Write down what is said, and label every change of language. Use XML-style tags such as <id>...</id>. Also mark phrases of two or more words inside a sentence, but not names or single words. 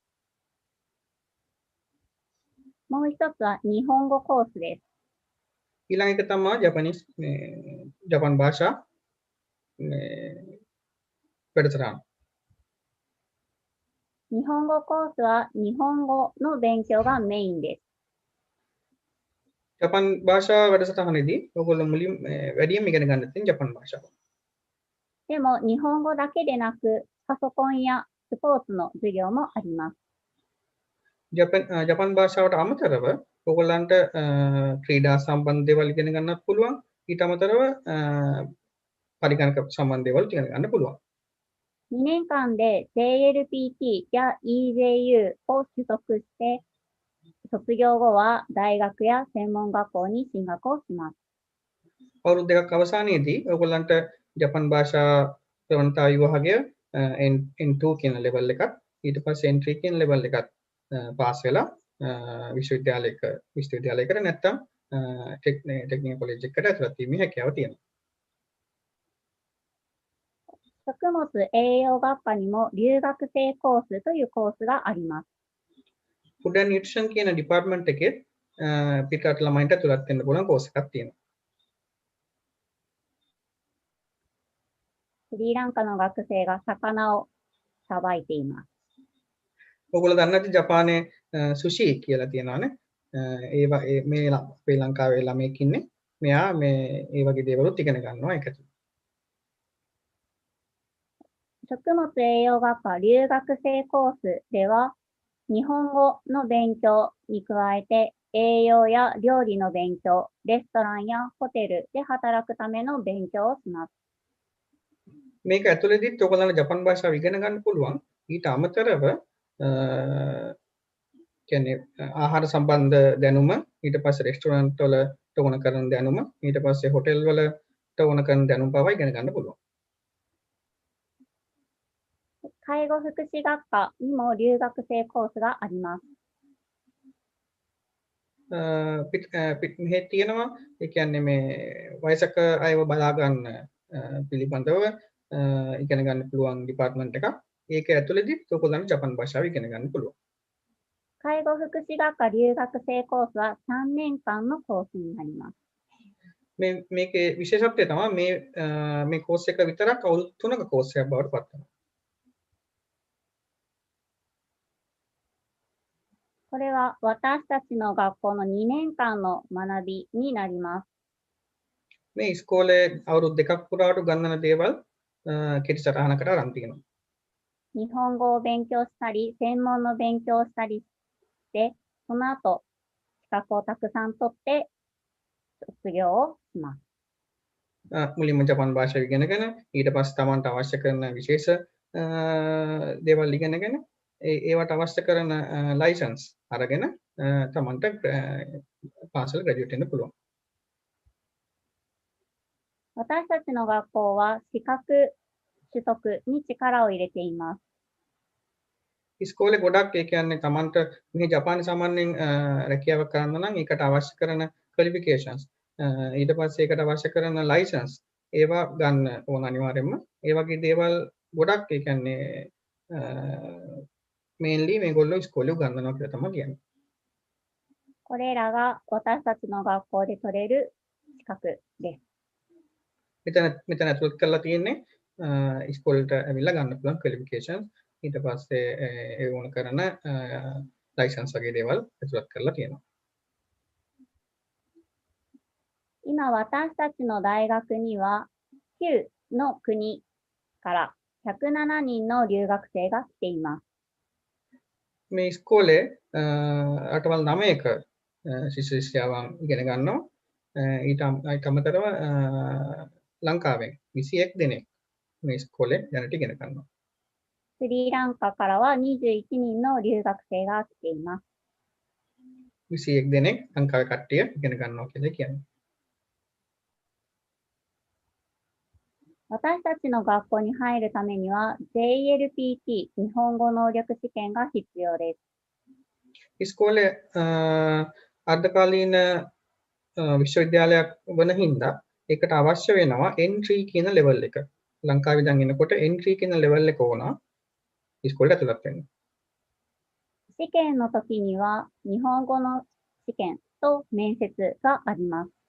<ja>もう一つは日本語コースです。</ja> <si>ඊළඟ එක තමයි ජපාන් භාෂා වැඩසටහන.</si> <ja>日本語コースは日本語の勉強がメインです。</ja> <si>ජපාන් භාෂා වැඩසටහනේදී ඔයගොල්ලෝ මුලින් වැඩියෙන් ඉගෙන ගන්න තියෙන ජපාන් භාෂාව.</si> <ja>でも日本語だけでなく、パソコンやスポーツの授業もあります。</ja> <si>ජපාන් භාෂාවට අමතරව ඔයගොල්ලන්ට ක්‍රීඩා සම්බන්ධ දේවල් ඉගෙන ගන්නත් පුළුවන්. ඊට අමතරව පරිගණක සම්බන්ධ දේවල් ඉගෙන ගන්න පුළුවන්.</si> <ja>2 年間で JLPT や EJU を取得して、卒業後は大学や専門学校に進学をします。</ja> <si>අවුරුදු දෙකක් අවසානයේදී ඔයගොල්ලන්ට ජපන් භාෂා ප්‍රවණතා විභාගය N2 කියන ලෙවල් එකත් ඊට පස්සේ N3 කියන ලෙවල් එකත් පාස් වෙලා විශ්වවිද්‍යාලයකට නැත්තම්</si> <en>technical college</en> <si>එකකට ඇතුළත් වීමේ හැකියාව තියෙනවා.</si> <ja>食物栄養学科にも留学生コースというコースがあります。</ja> <en>Food and Nutrition</en> <si>කියන ඩිපාර්ට්මන්ට් එකේ පිටරට ළමයින්ට ඇතුළත් වෙන්න පුළුවන් කෝස් එකක් තියෙනවා.</si> <ja>スリランカの学生が魚をさばいています。</ja> <si>ඔයගොල්ලෝ දන්නේ නැති ජපානයේ සුෂි කියලා තියෙනවානේ. ඒවා මේ ශ්‍රී ලංකාවේ ළමයෙක් ඉන්නේ. මෙයා මේ ඒ වගේ දේවලුත් ඉගෙන ගන්නවා ඒකට.</si> <ja>食物栄養学科留学生コースでは、日本語の勉強に加えて、栄養や料理の勉強、レストランやホテルで働くための勉強をします。</ja> <si>මේක ඇතුළේදීත් ඔයගොල්ලන්ට ජපන් භාෂාව ඉගෙන ගන්න පුළුවන්. ඊට අමතරව කියන්නේ ආහාර සම්බන්ධ දැනුම, ඊට පස්සේ රෙස්ටෝරන්ට් වලට ඕන කරන දැනුම, ඊට පස්සේ හොටෙල් වලට ඕන කරන දැනුම පවා ඉගෙන ගන්න පුළුවන්.</si> <ja>介護福祉学科にも留学生コースがあります。</ja> <si>මෙහෙ තියෙනවා ඒ කියන්නේ මේ වයසක අයව බලා ගන්න පිළිබඳව ඉගෙන ගන්න පුළුවන් ඩිපාර්ට්මන්ට් එකක්. ඒක ඇතුළේදී ඔයගොල්ලන්ට ජපන් භාෂාව ඉගෙන ගන්න පුළුවන්.</si> <ja>介護福祉学科留学生コースは3年間のコースになります。</ja> <si>මේකේ විශේෂත්වය තමයි මේ කෝස් එක විතරක් අවුරුදු 3ක කෝස් එකක් බවට පත් වෙනවා.</si> <ja>これは私たちの学校の2年間の学びになります。</ja> <si>මේ ඉස්කෝලේ අවුරුදු දෙකක් පුරාට ගන්නන දේවල් කෙටි සටහනකට අරන් තියෙනවා.</si> <ja>日本語を勉強したり、専門の勉強をしたりして、その後、資格をたくさん取って卒業をします。</ja> <si>මුලින්ම ජපන් භාෂාව ඉගෙනගෙන ඊට පස්සේ Tamanට අවශ්‍ය කරන විශේෂ දේවල් ඉගෙනගෙන ඒවට අවශ්‍ය කරන ලයිසන්ස් අරගෙන Tamanට පාසල් ග්‍රැජුවේට් වෙන්න පුළුවන්.</si> <ja>私たちの学校は資格取得に力を入れています。</ja> <si>ඉස්කෝලේ ගොඩක් ඒ කියන්නේ Tamanට මේ ජපානයේ සාමාන්‍යයෙන් රැකියාවක් කරන්න නම් ඒකට අවශ්‍ය කරන ක්වොලිෆිකේෂන්ස් ඊට පස්සේ ඒකට අවශ්‍ය කරන ලයිසන්ස් ඒවා ගන්න ඕන අනිවාර්යයෙන්ම. ඒ වගේ දේවල් ගොඩක් ඒ කියන්නේ මේන්ලි මේගොල්ලෝ ඉස්කෝලේ උගන්වනවා කියලා තමයි කියන්නේ.</si> <ja>これらが私たちの学校で取れる資格です。</ja> <si>මෙතන ඇතුළත් කරලා තියෙන්නේ ඉස්කෝලේට ඇවිල්ලා ගන්න පුළුවන් ක්වොලිෆිකේෂන්ස් ඊට පස්සේ ඒ වුණ කරන ලයිසන්ස් වගේ දේවල් ඇතුළත් කරලා තියෙනවා.</si> <ja>今私たちの大学には9の国から107人の留学生が来ています。</ja> <si>මේ ඉස්කෝලේ රටවල් 9ක ශිෂ්‍ය ශිෂ්‍යාවන් ඉගෙන ගන්නවා. ඊට අමතරව ලංකාවෙන් 21 දෙනෙක් මේ ඉස්කෝලේ දැනට ඉගෙන ගන්නවා.</si> <ja>スリランカからは21人の留学生が来ています。</ja> <si>21 දෙනෙක් ලංකාවේ කට්ටිය ඉගෙන ගන්නවා කියලා කියන්නේ.</si> <ja>私たちの学校に入るためには JLPT 日本語能力試験が必要です。</ja> <si>ඉස්කෝලේ අර්ධකාලීන විශ්වවිද්‍යාලයක් වන හින්දා ඒකට අවශ්‍ය වෙනවා N3 කියන ලෙවල් එක. ලංකාවේ දැන් එනකොට N3 කියන ලෙවල් එක ඕන ඉස්කෝලේට ඇතුළත් වෙන්න.</si> <ja>試験の時には日本語の試験と面接があります。</ja>